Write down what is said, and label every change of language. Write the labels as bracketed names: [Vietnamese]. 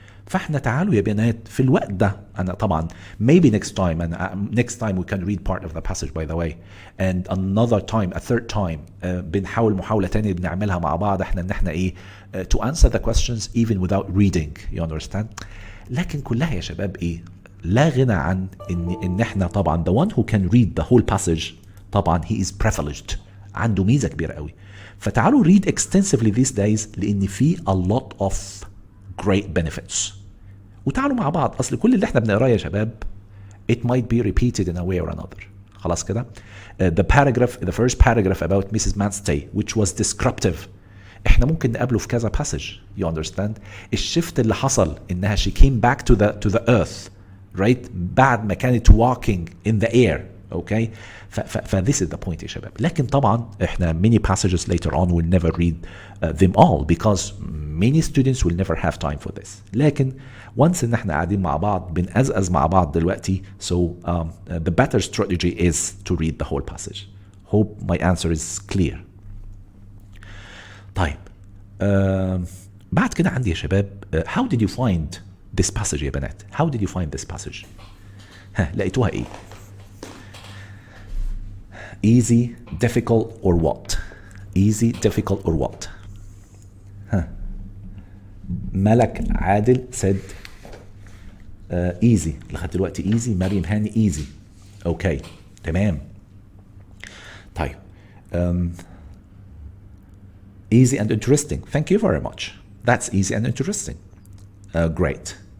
[Arabic] فاحنا تعالوا يا بنات في الوقت ده انا طبعا [English] maybe next time and next time we can read part of the passage by the way and another time a third time [Arabic] بنحاول محاولة تانية بنعملها مع بعض احنا ان احنا ايه [English] to answer the questions even without reading you understand. [Arabic] لكن كلها يا شباب ايه لا غنى عن ان احنا طبعا [English] the one who can read the whole passage [Arabic] طبعا [English] he is privileged [Arabic] عنده ميزة كبيرة قوي. فتعالوا [English] read extensively these days [Arabic] لان في a lot of [English] great benefits. [Arabic] وتعالوا مع بعض، أصل كل اللي احنا بنقراه يا شباب [English] it might be repeated in a way or another. [Arabic] خلاص كده. [English] The first paragraph about Mrs. Manstey which was descriptive [Arabic] احنا ممكن نقابله في كذا [English] passage. You understand؟ [Arabic] الشفت اللي حصل انها [English] she came back to the earth, right? [Arabic] بعد ما كانت [English] walking in the air. Okay, this is the point [Arabic] يا شباب. لكن طبعا احنا [English] many passages later on will never read them all because many students will never have time for this. [Arabic] لكن once ان احنا قاعدين مع بعض بنقزقز مع بعض دلوقتي, [English] so the better strategy is to read the whole passage. Hope my answer is clear. [Arabic] طيب بعد كده عندي يا شباب [English] how did you find this passage [Arabic] يا بنات؟ [English] how did you find this passage؟ [Arabic] ها لقيتوها ايه؟ [English] easy, difficult or what? easy, difficult or what? [Arabic] ها ملك عادل said easy. لغايه دلوقتي easy. مريم هاني easy. اوكي تمام. [English] طيب easy and interesting. Thank you very much. That's easy and interesting. Great.